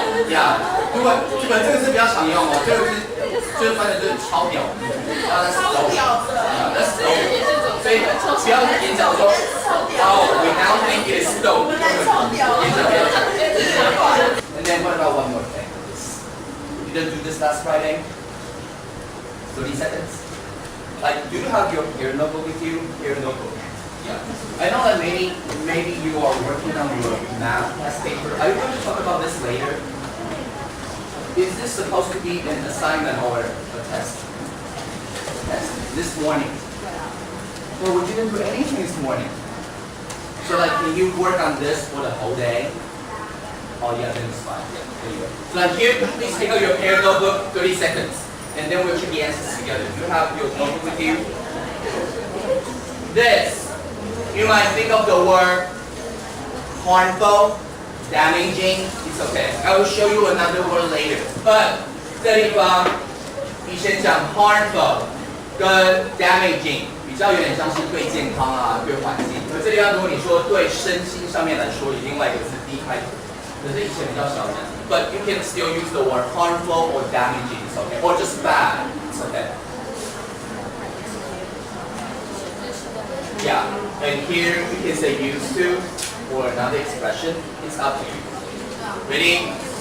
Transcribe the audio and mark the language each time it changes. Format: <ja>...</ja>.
<zh>呀，如果这个是比较常用哦，这个就是翻的就是超屌，那是超屌的，那是 dope， 所以不要演讲说</zh> <en>we now think it is dope，</en> <zh>演讲不要讲。</zh> <en>And then what about one more thing? You didn't do this last Friday? 30 seconds. Like, do you have your notebook with you? Your notebook. Yeah. I know that maybe you are working on your math test paper. Are you going to talk about this later? Is this supposed to be an assignment or a test? Test. This morning. Well, we didn't do anything this morning. So like, can you work on this for the whole day? Oh yeah, then it's fine. Yeah, anyway. So like here, please take out your pair notebook, 30 seconds. And then we'll check the answers together. Do you have your notebook with you? This. You might think of the word harmful, damaging. It's okay. I will show you another word later.</en> <zh>But 这地方你先讲 harmful 跟 damaging 比较有点像是对健康啊、对环境。而这地方如果你说对身心上面来说，有另外一个是 D 开头，可是以前比较少讲。</zh> <en>But you can still use the word harmful or damaging. It's okay. Or just bad. It's okay. Yeah. And here we can say used to or another expression. It's up to you. Ready?</en>